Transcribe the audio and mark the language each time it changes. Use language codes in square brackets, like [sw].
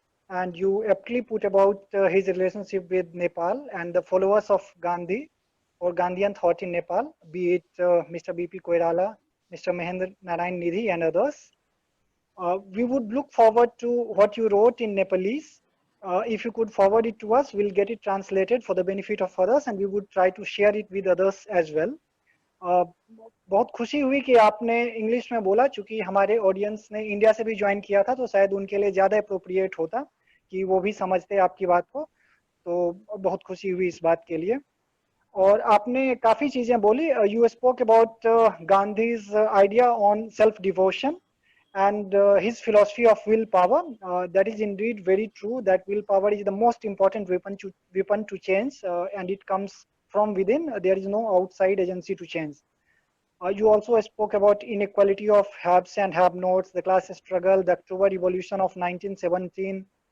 [en] And you aptly put about his relationship with Nepal and the followers of Gandhi or Gandhian thought in Nepal, be it Mr. B.P. Koirala, Mr. Mahendra Narayan Nidhi, and others. We would look forward to what you wrote in Nepalese. If you could forward it to us, we'll get it translated for the benefit of others, and we would try to share it with others as well. [hi] बहुत खुशी हुई कि आपने English में बोला, चूंकि हमारे audience ने इंडिया से भी ज्वाइन किया था तो शायद उनके लिए ज़्यादा अप्रोप्रिएट होता कि वो भी समझते आपकी बात को, तो बहुत खुशी हुई इस बात के लिए. और आपने काफ़ी चीज़ें बोली. [en] You spoke about Gandhi's idea on self devotion and his philosophy of willpower. That is indeed very true, that willpower is the most important weapon to change, and it comes from within. There is no outside agency to change. You also spoke about inequality of haves and have-nots, the class struggle, the October Revolution of 1917.